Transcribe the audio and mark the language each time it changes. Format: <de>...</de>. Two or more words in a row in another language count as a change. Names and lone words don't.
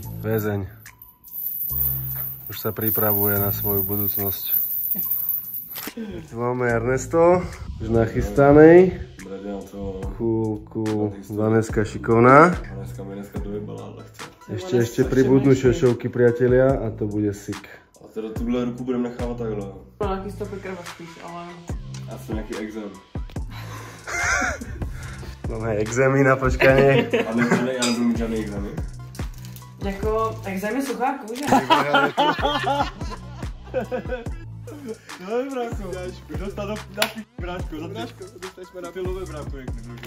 <sk>Väzeň už sa pripravuje na svoju budúcnosť. Tu máme Ernesto, už nachystaný. Cool. Vaneska šikovná. Ešte pribudnú šošovky, priatelia, a to bude sick.</sk> <cs>A teda tuhle ruku budeme nechávat takhle. Nějaký stopy krva spíš, ale... A to nějaký exém.</cs> <sk>Máme exémy na počkanie.</sk> <cs>A nebudu mít žádný exémy. Jako exém je suchá kůže. No brácho, dostal na bráško, dostaneme na pilové brácho, jak nemůžu.</cs>